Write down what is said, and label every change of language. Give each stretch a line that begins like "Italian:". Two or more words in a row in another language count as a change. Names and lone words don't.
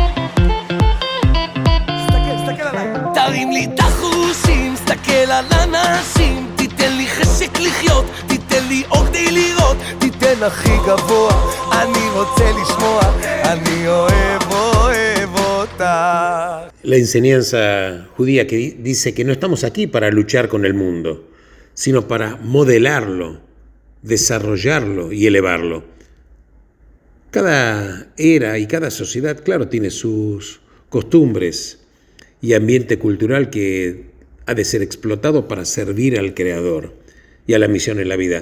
Hebrew: תרים לי את החושים, סתכל על ענן, הטון הכי גבוה, אני רוצה לשמוע, אני אוהב אותך.
Spanish: La enseñanza judía que dice que no estamos aquí para luchar con el mundo, sino para modelarlo, desarrollarlo y elevarlo. Cada era y cada sociedad, claro, tiene sus costumbres y ambiente cultural que ha de ser explotado para servir al Creador y a la misión en la vida.